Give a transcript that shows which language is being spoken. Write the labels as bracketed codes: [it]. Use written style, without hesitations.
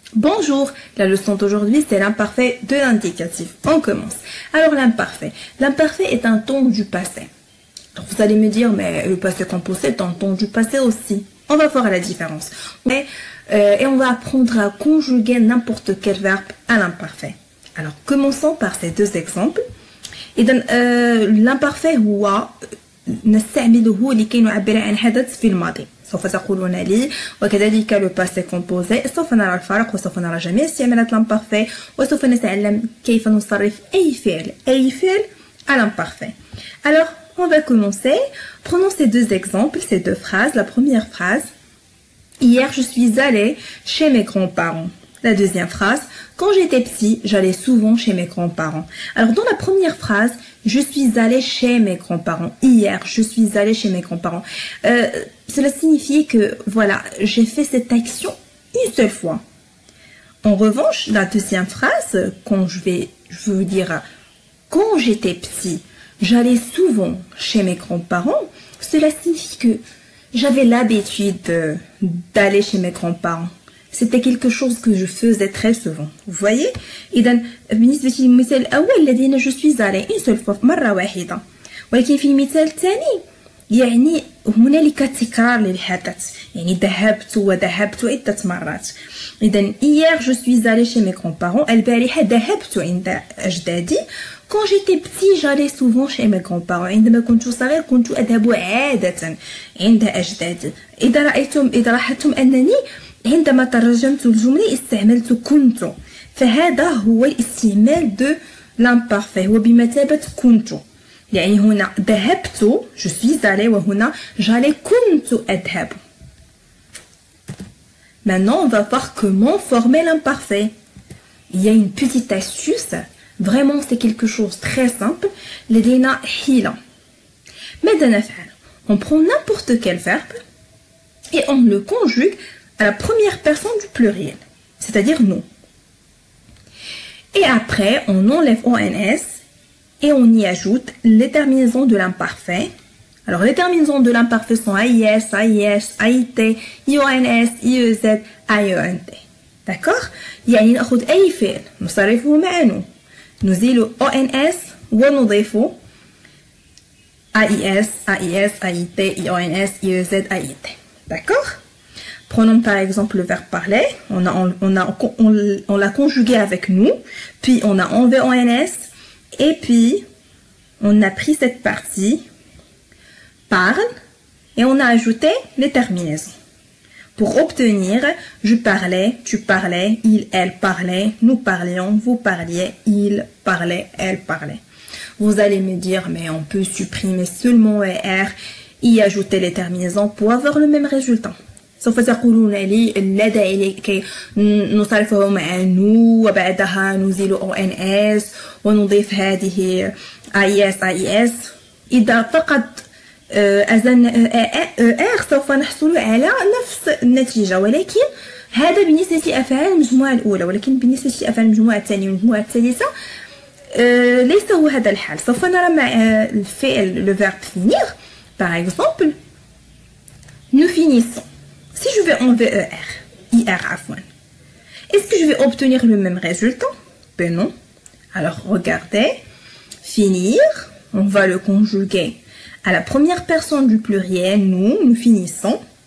[fr] Bonjour, la leçon d'aujourd'hui c'est l'imparfait de l'indicatif. On commence. Alors l'imparfait. L'imparfait est un ton du passé. Donc, vous allez me dire, mais le passé composé est un ton du passé aussi. On va voir la différence. Et on va apprendre à conjuguer n'importe quel verbe à l'imparfait. Alors commençons par ces deux exemples. [ar] l'imparfait هو نستعمله لكي نعبر عن حدث في الماضي. سوف تقولون لي وكذلك لو باسي كومبوزي. سوف نرى الفرق وسوف نرى جميع استعمالات l'imparfait وسوف نتعلم كيف نصرف أي فعل à l'imparfait. [fr] Alors, on va commencer. Prenons ces deux exemples, ces deux phrases. La première phrase, hier je suis allée chez mes grands-parents. La deuxième phrase, quand j'étais petit, j'allais souvent chez mes grands-parents. Alors dans la première phrase, je suis allée chez mes grands-parents. Hier, je suis allée chez mes grands-parents. Cela signifie que, voilà, j'ai fait cette action une seule fois. En revanche, la deuxième phrase, je veux dire, quand j'étais petit, j'allais souvent chez mes grands-parents. Cela signifie que j'avais l'habitude d'aller chez mes grands-parents. C'était quelque chose que je faisais très souvent. Vous voyez? [ar] إذن بالنسبة للمثال الأول الذي [fr] je suis allée une seule fois [ar] مرة واحدة. ولكن في المثال الثاني يعني هنالك تكرار للحدث. يعني ذهبت عدة مرات. إذن [fr] hier je suis allée chez mes grands-parents. [ar] البارحة ذهبت عند أجدادي. [fr] Quand j'étais petit, j'allais souvent chez mes grands-parents. [ar] عندما كنت صغير كنت أذهب عادة عند أجدادي. إذا لاحظتم أنني عندما ترجمت الجملة استعملت كنت. فهذا هو الاستعمال de l'imparfait. هو بمثابة كنت. يعني هنا ذهبت [fr] je suis allée [ar] وهنا [fr] j'allais [ar] كنت أذهب. [fr] Maintenant, on va voir comment former l'imparfait. Il y a une petite astuce. Vraiment, c'est quelque chose de très simple. [ar] لدينا حيلة. ماذا نفعل? [fr] On prend n'importe quel verbe et on le conjugue à la première personne du pluriel, c'est-à-dire nous. Et après, on enlève ONS et on y ajoute les terminaisons de l'imparfait. Alors, les terminaisons de l'imparfait sont AIS, AIS, AIT, IONS, IEZ, IENT. D'accord? [ar] يعني نأخذ أي فعل نصرفه معنا نزيل ONS ونضيف AIS, AIS, AIT, IONS, IEZ, AIT. [fr] D'accord? Prenons par exemple le verbe parler. On l'a conjugué avec nous, puis on a enlevé ONS, et puis on a pris cette partie parle et on a ajouté les terminaisons. Pour obtenir je parlais, tu parlais, il, elle parlait, nous parlions, vous parliez, il parlait, elle parlait. Vous allez me dire, mais on peut supprimer seulement ER et ajouter les terminaisons pour avoir le même résultat. [ar] سوف تقولون لي لا داعي لكي نصرفه مع نو وبعدها نزيل ONS ونضيف هذه IS. إذا فقط أزلنا ER سوف نحصل على نفس النتيجة ولكن هذا بالنسبة لأفعال المجموعة الأولى ولكن بالنسبة لأفعال المجموعة الثانية والمجموعة الثالثة ليس هو هذا الحال. سوف نرى مع الفعل [fr] le verbe finir. Par exemple, nous finissons. Si je vais enlever IR [ar] afwan, [fr] est-ce que je vais obtenir le même résultat? Ben non. Alors regardez, finir, on va le conjuguer à la première personne du pluriel, nous finissons.